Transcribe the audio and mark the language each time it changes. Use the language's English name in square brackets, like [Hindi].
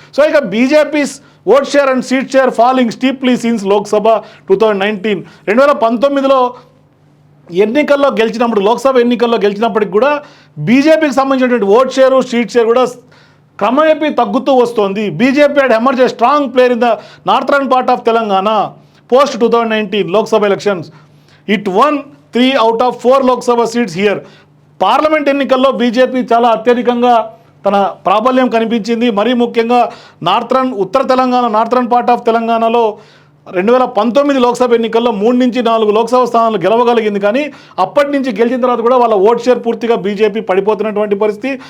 [Telugu] So ఇక [English] BJP's vote share and seat share falling steeply since Lok Sabha 2019. [Telugu] 2019లో ఎన్నికల్లో గెలిచినప్పుడు, లోక్సభ ఎన్నికల్లో గెలిచినప్పటికి కూడా బీజేపీకి సంబంధించినటువంటి ఓట్ షేరు, సీట్ షేర్ కూడా క్రమేపీ తగ్గుతూ వస్తోంది. [English] BJP had emerged a strong player in the northern part of Telangana post 2019 Lok Sabha elections. It won 3 out of 4 Lok Sabha seats here. [Telugu] Parliament ఎన్నికల్లో బీజేపీ చాలా అత్యధికంగా తన ప్రాబల్యం కనిపించింది. మరీ ముఖ్యంగా ఉత్తర తెలంగాణ, [English] northern part of [Telugu] తెలంగాణలో 2019 లోక్సభ ఎన్నికల్లో 3 నుంచి 4 లోక్సభ స్థానాలు గెలవగలిగింది. కానీ అప్పటి నుంచి గెలిచిన తర్వాత కూడా వాళ్ళ ఓట్ షేర్ పూర్తిగా బీజేపీ పడిపోతున్నటువంటి పరిస్థితి.